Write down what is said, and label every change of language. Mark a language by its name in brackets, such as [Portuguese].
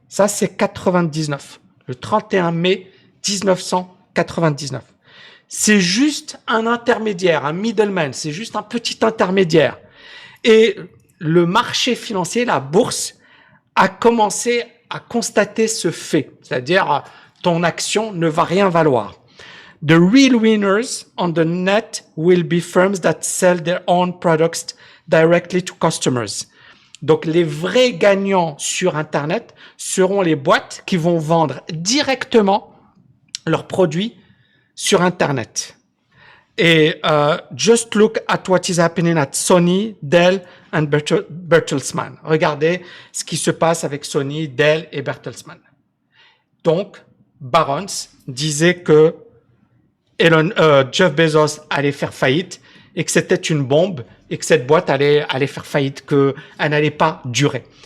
[French] Ça, c'est 99. Le 31 mai 1999. C'est juste un intermédiaire, un middleman. C'est juste un petit intermédiaire. Et le marché financier, la bourse, a commencé à constater ce fait. C'est-à-dire, ton action ne va rien valoir. [English] The real winners on the net will be firms that sell their own products directly to customers. [French] Donc, les vrais gagnants sur Internet seront les boîtes qui vont vendre directement leurs produits sur Internet. [English] Et just look at what is happening at Sony, Dell and Bertelsmann. [French] Regardez ce qui se passe avec Sony, Dell et Bertelsmann. Donc, Barron's disait que Jeff Bezos allait faire faillite et que c'était une bombe et que cette boîte allait faire faillite, qu'elle n'allait pas durer.